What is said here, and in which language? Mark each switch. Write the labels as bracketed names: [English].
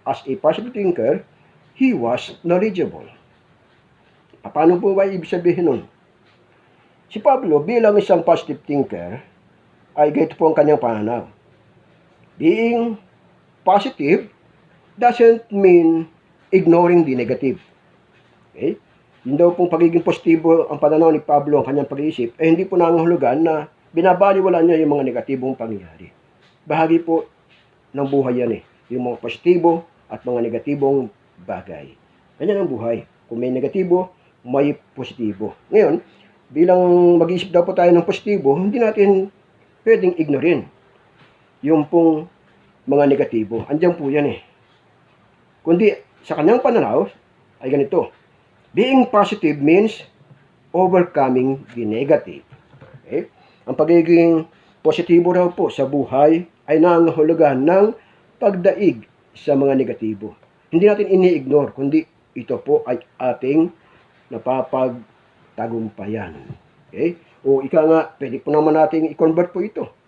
[English] As a positive thinker, he was knowledgeable. [Filipino] Paano po ba ibig sabihin nun? Si Pablo bilang isang positive thinker, ay ganito po ang kanyang pananaw. [English] Being positive doesn't mean ignoring the negative. Okay? [Filipino] Yun daw pong pagiging positibo ang pananaw ni Pablo, ang kanyang pag-iisip, hindi po nangangahulugan na binabaliwala niya yung mga negatibong pangyayari. Bahagi po ng buhay yan yung mga positibo at mga negatibong bagay. Ganyan ang buhay. Kung may negatibo, may positibo. Ngayon, bilang mag-iisip daw po tayo ng positibo, hindi natin pwedeng ignorin yung pong mga negatibo. Andiyan po yan Kundi sa kanyang pananaw ay ganito. [English] Being positive means overcoming the negative. Okay? [Filipino] Ang pagiging positibo raw po sa buhay ay nangangahulugan ng pagdaig sa mga negatibo. Hindi natin ini-ignore, kundi ito po ay ating napapagtagumpayan. Okay? O ika nga, pwede po naman natin i-convert po ito.